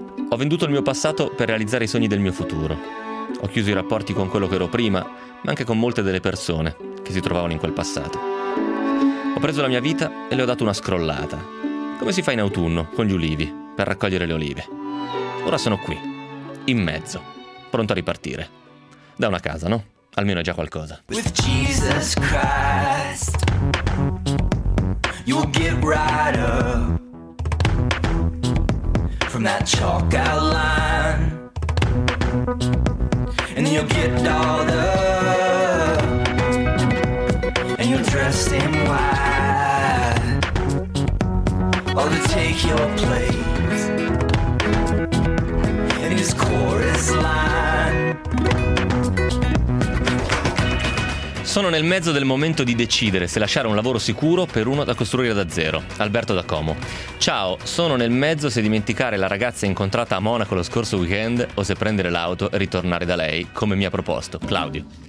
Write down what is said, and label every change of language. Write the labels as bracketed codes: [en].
[it] Ho venduto il mio passato per realizzare i sogni del mio futuro. Ho chiuso i rapporti con quello che ero prima, ma anche con molte delle persone che si trovavano in quel passato. Ho preso la mia vita e le ho dato una scrollata, come si fa in autunno con gli ulivi per raccogliere le olive. Ora sono qui, in mezzo, pronto a ripartire. Da una casa, no? Almeno è già qualcosa. [en] With Jesus Christ, you'll get right up from that chalk outline, and you'll get dolled up, and you'll dress in white. Or to take your place in his chorus line. [it] Sono nel mezzo del momento di decidere se lasciare un lavoro sicuro per uno da costruire da zero. Alberto da Como. Ciao, sono nel mezzo se dimenticare la ragazza incontrata a Monaco lo scorso weekend o se prendere l'auto e ritornare da lei, come mi ha proposto. Claudio.